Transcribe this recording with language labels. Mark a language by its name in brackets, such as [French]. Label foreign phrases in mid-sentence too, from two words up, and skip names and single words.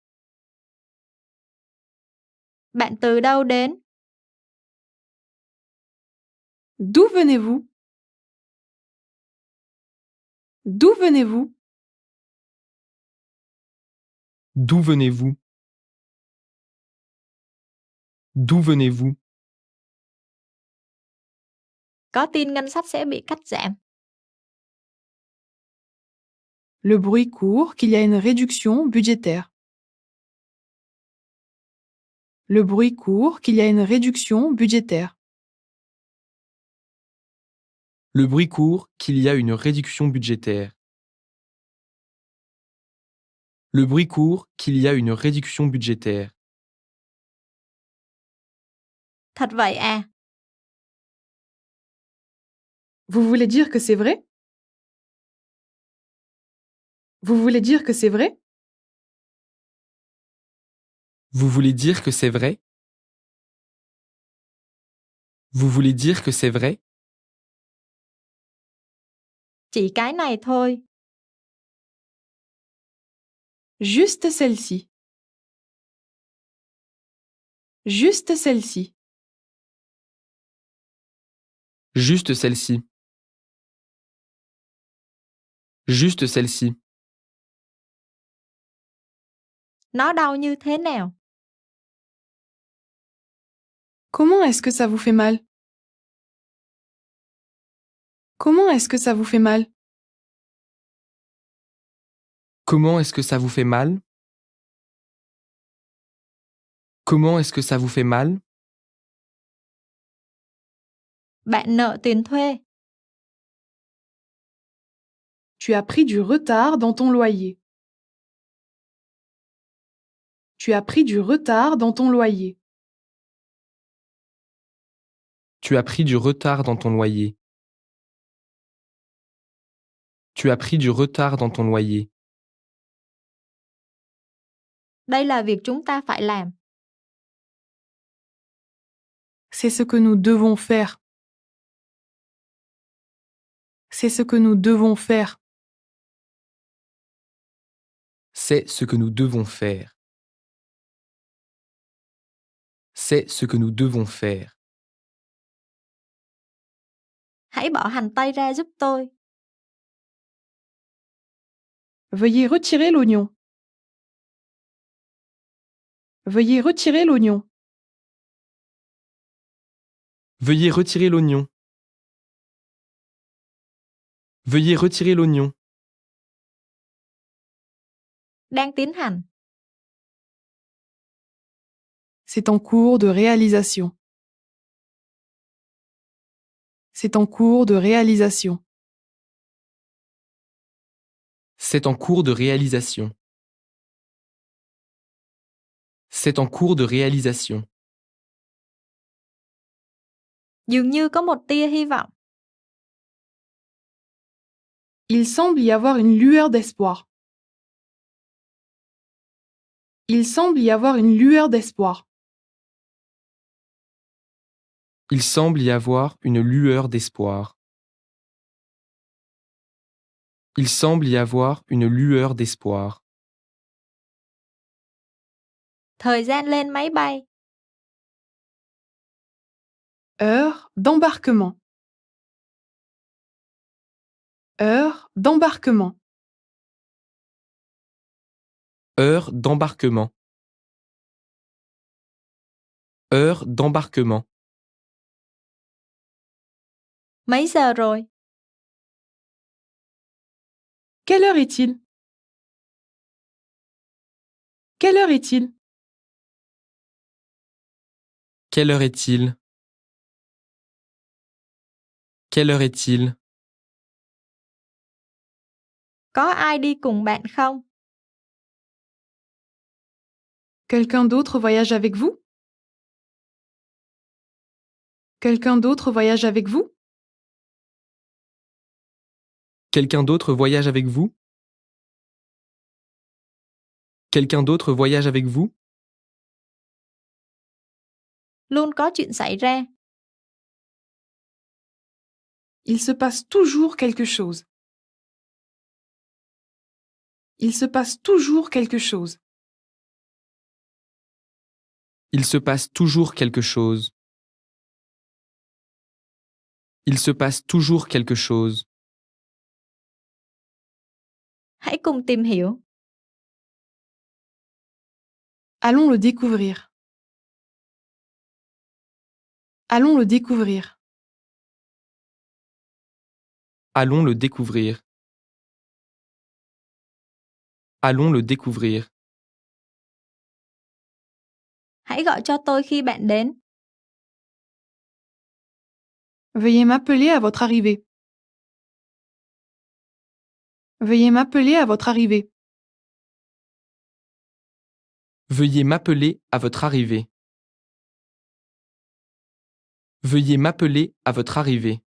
[Vietnamese] Bạn từ đâu đến? [French] D'où venez-vous? D'où venez-vous? D'où venez-vous? D'où venez-vous? [Vietnamese] Có tin ngân sách sẽ bị cắt giảm. [French] Le bruit court qu'il y a une réduction budgétaire. Le bruit court qu'il y a une réduction budgétaire. Le bruit court qu'il y a une réduction budgétaire. Le bruit court qu'il y a une réduction budgétaire. [Vietnamese] Thật vậy à? [French] Vous voulez dire que c'est vrai? Vous voulez dire que c'est vrai? Vous voulez dire que c'est vrai? Vous voulez dire que c'est vrai? [Vietnamese] Chỉ cái này thôi. [French] Juste celle-ci. Juste celle-ci. Juste celle-ci. Juste celle-ci. [Vietnamese] Nó đau như thế nào? [French] Comment est-ce que ça vous fait mal? Comment est-ce que ça vous fait mal? Comment est-ce que ça vous fait mal? Comment est-ce que ça vous fait mal? [Vietnamese] Bạn nợ tiền thuê. [French] Tu as pris du retard dans ton loyer. Tu as pris du retard dans ton loyer. Tu as pris du retard dans ton loyer. Tu as pris du retard dans ton loyer. [Vietnamese] Đây là việc chúng ta phải làm. [French] C'est ce que nous devons faire. C'est ce que nous devons faire. C'est ce que nous devons faire. C'est ce que nous devons faire. [Vietnamese] Hãy bỏ hành tây ra giúp tôi. [French] Veuillez retirer l'oignon. Veuillez retirer l'oignon. Veuillez retirer l'oignon. Veuillez retirer l'oignon. [Vietnamese] Đang tiến hành. [French] C'est en cours de réalisation. C'est en cours de réalisation. C'est en cours de réalisation. C'est en cours de réalisation. [Vietnamese] Dường như có một tia hy vọng. [French] Il semble y avoir une lueur d'espoir. Il semble y avoir une lueur d'espoir. Il semble y avoir une lueur d'espoir. Il semble y avoir une lueur d'espoir. [Vietnamese] Thời gian lên máy bay. [French] Heure d'embarquement. Heure d'embarquement. Heure d'embarquement. Heure d'embarquement. [Vietnamese] Mấy giờ rồi? [French] Quelle heure est-il? Quelle heure est-il? Quelle heure est-il? Quelle heure est-il? [Vietnamese] Có ai đi cùng bạn không? [French] Quelqu'un d'autre voyage avec vous? Quelqu'un d'autre voyage avec vous? Quelqu'un d'autre voyage avec vous? Quelqu'un d'autre voyage avec vous? [Vietnamese] Luôn có chuyện xảy ra. [French] Il se passe toujours quelque chose. Il se passe toujours quelque chose. Il se passe toujours quelque chose. Il se passe toujours quelque chose. [Vietnamese] Hãy cùng tìm hiểu. [French] Allons le découvrir. Allons le découvrir. Allons le découvrir. Allons le découvrir. [Vietnamese] Hãy gọi cho tôi khi bạn đến. [French] Veuillez m'appeler à votre arrivée. Veuillez m'appeler à votre arrivée. Veuillez m'appeler à votre arrivée. Veuillez m'appeler à votre arrivée.